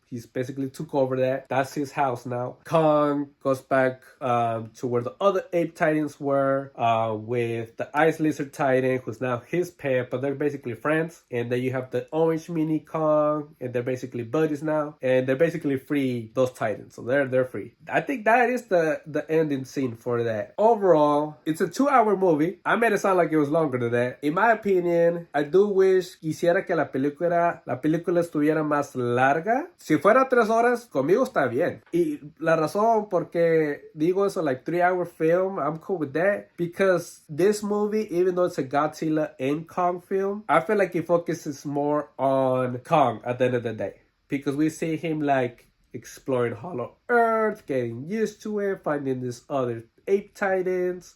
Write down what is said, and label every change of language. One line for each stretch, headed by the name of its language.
English: He's basically took over that. That's his house now. Kong goes back to where the other ape titans were, with the Ice Lizard Titan, who's now his pet, but they're basically friends. And then you have the orange mini Kong, and they're basically buddies now. And they're basically free those titans, so they're free. I think that is the ending scene for that. Overall, it's a 2-hour movie. I made it sound like it was longer than that. In my opinion, I do wish
Spanish: quisiera que la película estuviera más larga. Si fuera 3 horas, conmigo está bien. Y la razón por qué digo eso,
English: like 3-hour film, I'm cool with that. Because this movie, even though it's a Godzilla and Kong film, I feel like it focuses more on Kong at the end of the day. Because we see him like exploring Hollow Earth, getting used to it, finding this other ape titans.